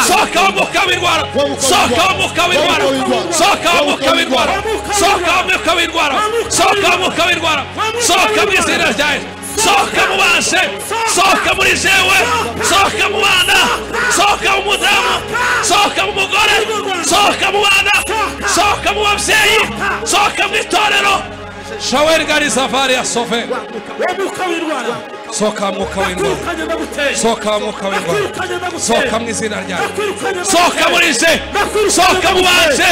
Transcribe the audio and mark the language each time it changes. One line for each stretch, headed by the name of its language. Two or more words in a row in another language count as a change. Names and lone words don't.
Rundi: soka umwuka w'indwara soka umwuka w'indwara soka umwuka w'indwara soka umwuka w'indwara soka umwuka w'indwara soka mu izina rya Yesu soka mu banse soka muri jewe soka mu bana soka mu mudamu soka mu mugore soka mu bana soka mu babyeyi soka mu itorero shaweri gari safari ya sofe soka mwuka w'indwara soka mwuka w'indwara soka mu izina rya soka muri je soka mu banse